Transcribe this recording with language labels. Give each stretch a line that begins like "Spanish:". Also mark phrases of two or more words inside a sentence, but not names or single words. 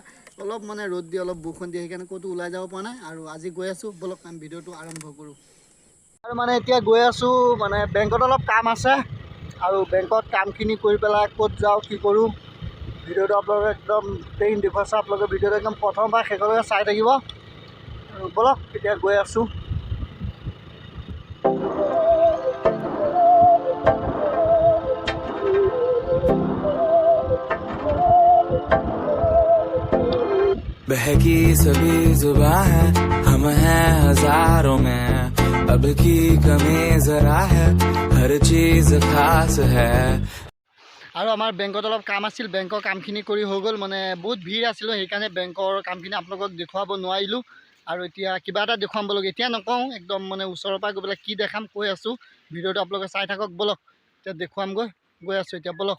Assamese: অলপ মানে ৰ'দ দিয়ে, অলপ বৰষুণ দিয়ে, সেইকাৰণে ক'তো ওলাই যাব পৰা নাই। আৰু আজি গৈ আছোঁ, বলক আমি ভিডিঅ'টো আৰম্ভ কৰোঁ। আৰু মানে এতিয়া গৈ আছোঁ, মানে বেংকত অলপ কাম আছে। আৰু বেংকত কামখিনি কৰি পেলাই ক'ত যাওঁ কি কৰোঁ, ভিডিঅ'টো আপোনালোকে একদম গোটেই দেখুৱাইছে। আপোনালোকে ভিডিঅ'টো একদম প্ৰথমবাৰ শেষলৈকে চাই থাকিব। আৰু বলক এতিয়া গৈ আছোঁ।
Hindi: बहकी सभी जुबां है, हम हैं हजारों में, अब की कमी जरा है, हर चीज खास है।
Assamese: আৰু আমাৰ বেংকত অলপ কাম আছিল, বেংকৰ কামখিনি কৰি হৈ গ'ল। মানে বহুত ভিৰ আছিলোঁ, সেইকাৰণে বেংকৰ কামখিনি আপোনালোকক দেখুৱাব নোৱাৰিলোঁ। আৰু এতিয়া কিবা এটা দেখুৱাম বলক, এতিয়া নকওঁ, একদম মানে ওচৰৰ পৰা গৈ পেলাই কি দেখাম কৈ আছোঁ। ভিডিঅ'টো আপোনালোকে চাই থাকক, বলক এতিয়া দেখুৱামগৈ। গৈ আছোঁ এতিয়া, বলক।